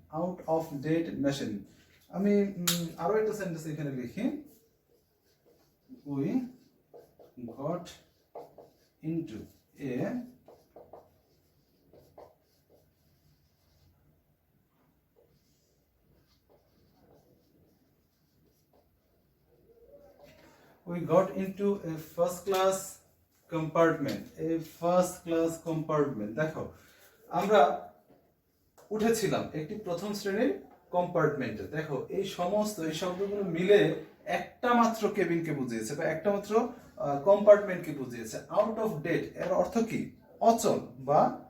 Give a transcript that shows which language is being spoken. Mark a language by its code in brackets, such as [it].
[en] Out of date machine. [bn] আমি আরো একটা সেন্টেন্স এখানে লিখি, [en] We got into a we got into a first class compartment. A first class compartment. [bn] দেখো, আমরা উঠেছিলাম একটি প্রথম শ্রেণীর কম্পার্টমেন্টে। দেখো, এই সমস্ত এই শব্দগুলো মিলে একটা মাত্র কেবিনকে বুঝিয়েছে, বা একটা মাত্র কম্পার্টমেন্টকে বুঝিয়েছে। আউট অফ ডেট এর অর্থ কি? অচল বা